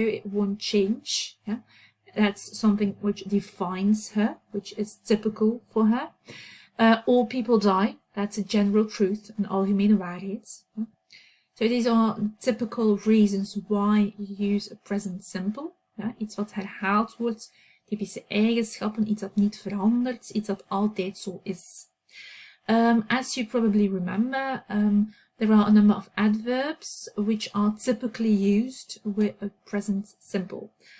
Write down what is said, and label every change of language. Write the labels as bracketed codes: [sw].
[en] It won't change. Yeah, that's something which defines her, which is typical for her. All people die. That's a general truth, an algemene waarheid. Yeah. So these are typical reasons why you use a present simple. [nl] Ja, iets wat herhaald wordt, typische eigenschappen, iets dat niet verandert, iets dat altijd zo is. [en] As you probably remember, there are a number of adverbs which are typically used with a present simple.